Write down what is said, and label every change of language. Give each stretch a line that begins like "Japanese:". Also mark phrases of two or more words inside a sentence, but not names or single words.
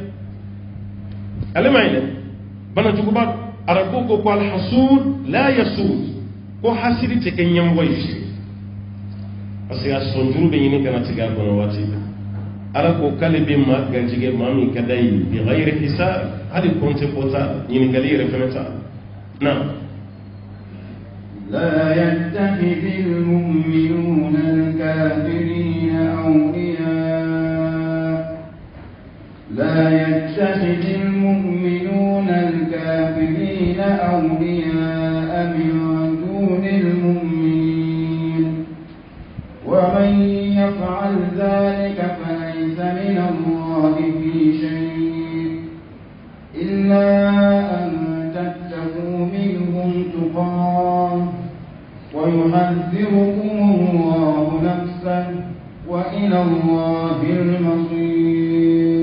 Bambara: ale ma ɲinɛ banajuguba arabu ko
Arabic: الحسود لا يسود
Bambara: ko hasiri tɛ kɛ ɲɛmɔgɔ ye fiyewu parce que a sɔnjuru bɛ ɲini kana tigɛ a kɔnɔ waati ala ko k'ale bɛ maa garijɛgɛ maa min ka d'a ye
Arabic: بغير حساب
Bambara: hali compte bɔ t'a la ɲininkali yɛrɛ fɛnɛ t'a la na
Arabic: لا يتخذ المؤمنون الكافرين أولياء لا يتخذ المؤمنون الكافرين أولياء من دون المؤمنين ومن يفعل ذلك فليس من الله في شيء إلا أن تتقوا منهم تقاه ويحذركم الله نفسه وإلى الله المصير